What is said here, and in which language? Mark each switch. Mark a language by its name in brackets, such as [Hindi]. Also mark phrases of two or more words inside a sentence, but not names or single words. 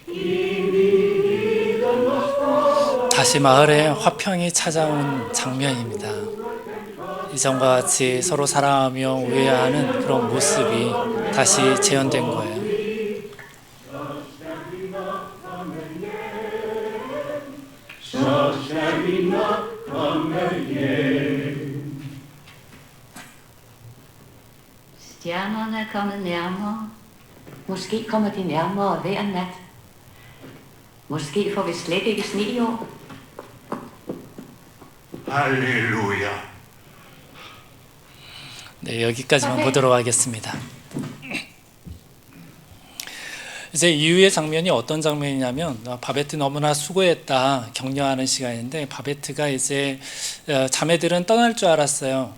[Korean] 이미 일어났어. 다시 마을에 화평이 찾아온 장면입니다. 이전과 같이 서로 사랑하며 우애하는 그런 모습이 다시 재현된 거예요. [Danish] Stjernerne er kommet nærmere. Måske kommer de nærmere hver nat. Måske får vi slet ikke sne i år. [Korean] 할렐루야. 네, 여기까지만 보도록 하겠습니다. 이제 이후의 장면이 어떤 장면이냐면 바베트 너무나 수고했다 격려하는 시간인데 바베트가 이제 자매들은 떠날 줄 알았어요.